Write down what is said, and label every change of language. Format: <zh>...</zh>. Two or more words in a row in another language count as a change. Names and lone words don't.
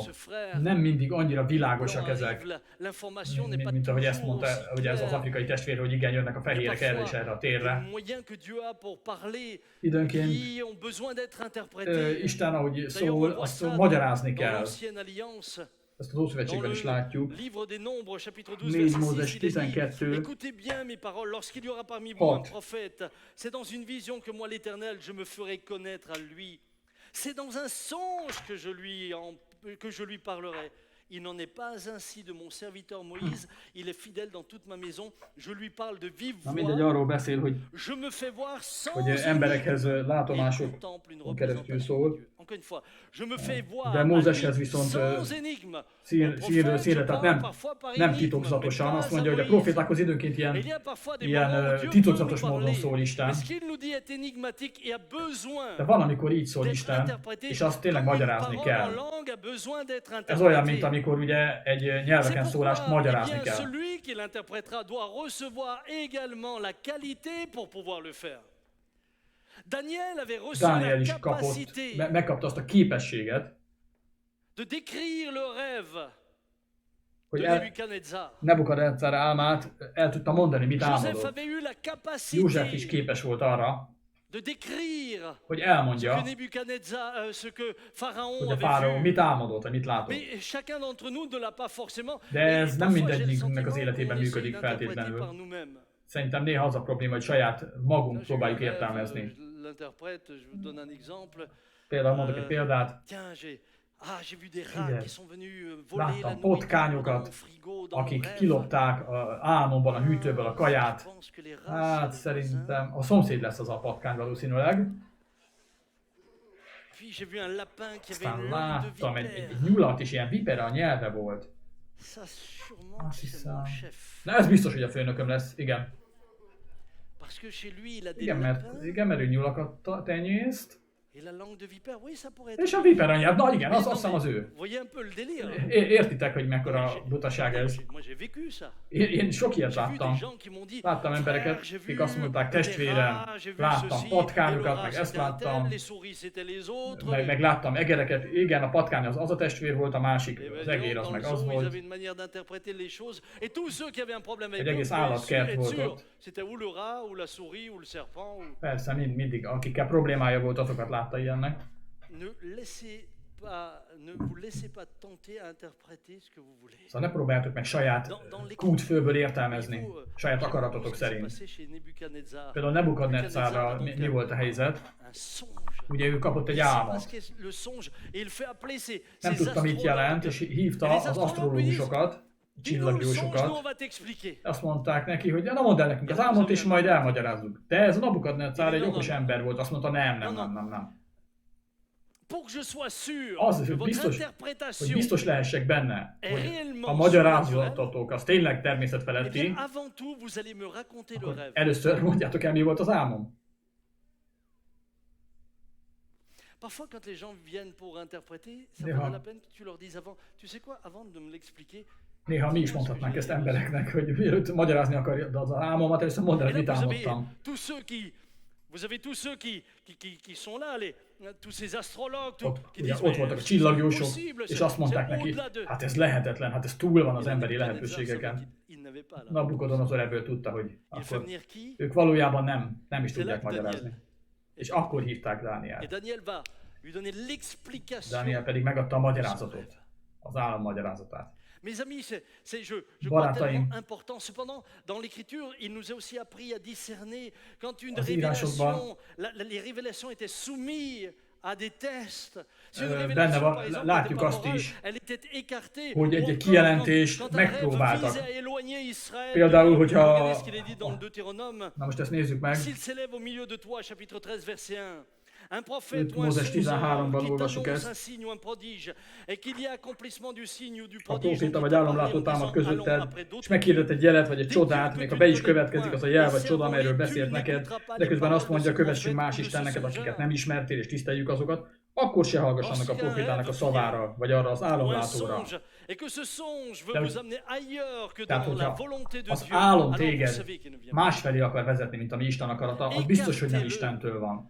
<hu>Nem mindig annyira világosak ezek, mint ahogy ezt mondta ugye ez az afrikai testvér, hogy igen, jönnek a fehérek erre és erre a térre. Időnként Isten, ahogy szól, azt magyarázni kell. Ezt az Ószövetségben is látjuk. 4 Mózes 12.</hu> <fr>Écoutez bien mes paroles, lorsqu'il y aura parmi vous un prophète, c'est dans une vision que moi l'Éternel je me ferai connaître à lui. C'est dans un songe que je lui parlerai. Il n'en est pas ainsi de mon serviteur Moïse, il est fidèle dans toute ma maison, je lui parle de vive voix, je me fais voir sans</fr> <hu>emberekhez</hu> <fr>énigme,</fr> <hu>látomásokon keresztül szól,</hu> <fr>encore une fois, je me fais voir</fr> <hu>de Mózeshez viszont</hu> <fr>sans énigme.</fr> <hu>színről színre, tehát nem titokzatosan. Azt mondja, hogy a profétákhoz időnként ilyen titokzatos módon szól Isten. De van, amikor így szól Isten, és azt tényleg magyarázni kell. Ez olyan, mint amikor ugye egy nyelveken szólást magyarázni kell.</hu> <fr>Celui qui l'interprétera doit recevoir également la qualité pour pouvoir le faire. Daniel avait reçu</fr> <hu>Dániel is</hu> <fr>la capacité</fr> <hu>megkapta azt a képességet,</hu> <fr>de décrire le rêve</fr> <hu>hogy</hu> <fr>de Nebuchadnezzar.</fr> <hu>Nebukadnezzar álmát el tudta mondani, mit Joseph álmodott.</hu> <fr>avait eu la capacité</fr> <hu>József is képes volt arra,</hu> <fr>de décrire</fr> <hu>hogy</hu> <fr>ce</fr> <hu>elmondja,</hu> <fr>que Nebuchadnezzar, ce que Pharaon</fr> <hu>hogy a</hu> <fr>avait</fr> <hu>fáraó</hu> <fr>vu.</fr> <hu>mit álmodott, vagy mit látott.</hu> <fr>Mais chacun d'entre nous ne l'a pas forcément.</fr> <hu>De ez nem</hu> <fr>Parfois, j'ai le</fr> <hu>mindegyikünknek az</hu> <fr>sentiment</fr> <hu>életében</hu> <fr>qu'on essaie</fr> <hu>működik</hu> <fr>d'interpréter</fr> <hu>feltétlenül.</hu> <fr>par nous-mêmes.</fr> <hu>Szerintem néha az a probléma, hogy saját magunk</hu> <fr>Là, j'ai eu</fr> <hu>próbáljuk</hu> <fr>un rêve,</fr> <hu>értelmezni.</hu> <fr>je l'interprète, je vous donne un exemple.</fr> <hu>Például mondok egy példát,</hu> <fr>Tiens, j'ai vu des rats</fr> <hu>Igen.</hu> <fr>qui sont venus voler la</fr> <hu>láttam</hu> <fr>nourriture dans</fr> <hu>potkányokat,</hu> <fr>mon frigo, dans mon</fr> <hu>akik</hu> <fr>rêve.</fr> <hu>kilopták álmomban a hűtőből a</hu> <fr>Je</fr> <hu>kaját.</hu> <fr>pense que les rats,</fr> <hu>Hát</hu> <fr>c'est les voisins.</fr> <hu>szerintem a szomszéd lesz az a patkány valószínűleg.</hu> <fr>Puis j'ai vu un lapin qui avait</fr> <hu>Aztán</hu> <fr>une langue de</fr> <hu>láttam egy</hu> <fr>vipère.</fr> <hu>nyulat, és ilyen vipera a nyelve volt.</hu> <fr>Ça sûrement</fr> <hu>Azt</hu> <fr>c'est</fr> <hu>hiszem.</hu> <fr>mon chef.</fr> <hu>Na ez biztos, hogy a főnököm lesz, igen.</hu> <fr>Parce que chez lui, il a des</fr> <hu>Igen,</hu> <fr>lapins</fr> <hu>mert ő nyulakat tenyészt.</hu> <fr>et la langue de vipère. Oui, ça pourrait être.</fr> <hu>És a vipera nyelv, na igen,</hu> <fr>Mais</fr> <hu>azt</hu> <fr>non,</fr> <hu>hiszem az</hu> <fr>mais</fr> <hu>ő.</hu> <fr>vous voyez un peu le délire.</fr> <hu>Értitek, hogy mekkora butaság ez?</hu> <fr>Moi, j'ai vécu ça.</fr> <hu>Én sok ilyet</hu> <fr>J'ai vu</fr> <hu>láttam.</hu> <fr>des gens qui m'ont dit.</fr> <hu>Láttam embereket,</hu> <fr>Frère, j'ai</fr> <hu>akik</hu> <fr>vu</fr> <hu>azt mondták,</hu> <fr>des</fr> <hu>testvérem,</hu> <fr>rats, j'ai vu</fr> <hu>láttam</hu> <fr>ceci,</fr> <hu>patkányokat,</hu> <fr>et le</fr> <hu>meg</hu> <fr>rat,</fr> <hu>ezt</hu> <fr>c'était un tel,</fr> <hu>láttam,</hu> <fr>les souris c'était les autres.</fr> <hu>meg láttam egereket. Igen, a patkány az a testvér volt, a másik,</hu> <fr>Et ben,</fr> <hu>az egér az</hu> <fr>dans</fr> <hu>meg</hu> <fr>le</fr> <hu>az</hu> <fr>zoo, ils</fr> <hu>volt.</hu> <fr>avaient une manière d'interpréter les choses. Et tous ceux qui avaient un problème avec</fr> <hu>Egy</hu> <fr>eux,</fr> <hu>egész</hu> <fr>pouvaient</fr> <hu>állatkert</hu> <fr>être</fr> <hu>volt</hu> <fr>sûrs.</fr> <hu>ott.</hu> <fr>C'était ou le rat, ou la souris, ou le serpent.</fr> <hu>Persze, mindig, akikkel problémája volt, azokat látta ilyennek.</hu> <fr>Ne vous laissez pas tenter à interpréter ce que vous voulez.</fr> <hu>Szóval ne próbáljátok meg saját kútfőből értelmezni, saját akaratotok szerint. Például Nebukadnezzarral mi volt a helyzet? Ugye ő kapott egy álmot. Nem tudta, mit jelent, és hívta az asztrológusokat, csillagjósokat. Azt mondták neki, hogy na mondd el nekünk az álmot, és majd elmagyarázzuk. De ez a Nebukadnezzar egy okos ember volt, azt mondta, nem. Az, hogy biztos lehessek benne, hogy a magyarázatotok az tényleg természetfeletti, akkor először mondjátok el, mi volt az álmom.</hu> <fr>Parfois, quand les gens viennent pour interpréter, ça vaut la peine que tu leur dises avant. Tu sais quoi, avant de me l'expliquer.</fr> <hu>Néha mi is mondhatnánk ezt embereknek, hogy mielőtt magyarázni akarja az álmomat, először mondd el, hogy mit álmodtam.</hu> <fr>Vous avez tous ceux qui sont là, tous ces astrologues, qui</fr> <hu>ugye,</hu> <fr>disent</fr> <hu>ott voltak a csillagjósok, és azt mondták neki, hát ez lehetetlen, hát ez túl van az emberi lehetőségeken. Nabukodonozor ebből tudta, hogy akkor ők valójában nem is tudják magyarázni. És akkor hívták Dánielt. Dániel pedig megadta a magyarázatot, az állam magyarázatát.</hu> <fr>Mes amis, je crois tellement important. Cependant, dans l'Écriture, il nous a aussi appris à discerner quand une révélation, les révélations étaient soumises à des tests. Si une révélation, par exemple, n'était pas morale, elle était écartée.</fr> <hu>Hogy egy kijelentést</hu> <fr>quand un rêve</fr> <hu>megpróbáltak.</hu> <fr>visait à éloigner Israël,</fr> <hu>Például, hogyha...</hu> <fr>regardez ce qu'il est dit dans le Deutéronome.</fr> <hu>Na most ezt nézzük meg.</hu> <fr>S'il s'élève au milieu de toi, chapitre 13, verset 1. Un prophète ou un</fr> <hu>Mózes</hu> <fr>sous-ange</fr> <hu>13-ban</hu> <fr>qui</fr> <hu>olvassuk</hu> <fr>t'annonce un</fr> <hu>ezt.</hu> <fr>signe ou un prodige, et qu'il y ait accomplissement du signe ou du</fr> <hu>A</hu> <fr>prodige,</fr> <hu>próféta vagy álomlátó támad közötted, és meghirdet egy jelet vagy egy csodát, még ha be is következik az a jel vagy csoda, amelyről beszélt neked, de közben azt mondja, kövessünk más istenneket, akiket nem ismertél, és tiszteljük azokat, akkor se hallgass annak a profétának a szavára, vagy arra az álomlátóra. Tehát, hogyha az álom téged másfelé akar vezetni, mint ami Isten akarata, az biztos, hogy nem Istentől van.</hu>